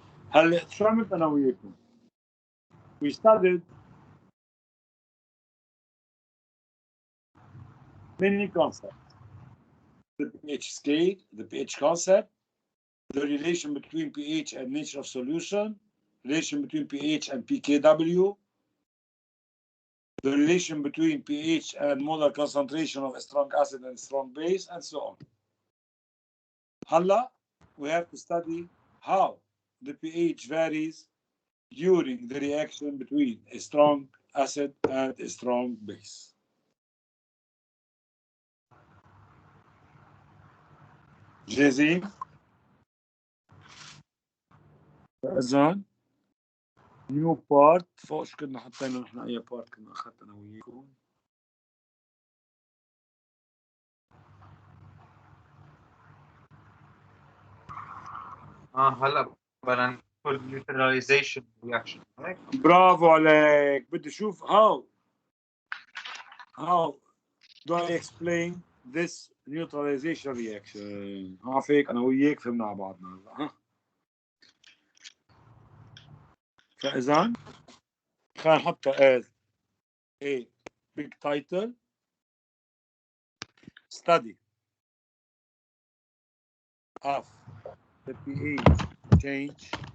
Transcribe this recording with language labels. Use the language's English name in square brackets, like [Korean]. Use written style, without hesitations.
[Arabic] هلا شو عملت انا وياكم؟ [English] We studied many concepts: the pH scale, the pH concept, the relation between pH and nature of solution, relation between pH and pKw, the relation between pH and molar concentration of a strong acid and strong base, and so on. Halla, we have to study how the pH varies during the reaction between a strong acid and a strong base. [Arabic] جاهزين؟ فإذن نيو بارت فوق شو كنا حطينا نحن أي بارت كنا أخذت أنا وياكم؟ هلا بدنا ندخل [English] neutralization reaction [Arabic] هيك. برافو عليك. بدي أشوف [English] how do I explain this neutralization reaction. [Arabic] عافيك أنا وياك فهمنا على بعضنا هلا. ها فإذن خلينا نحطها [English] as a big title: study of the pH change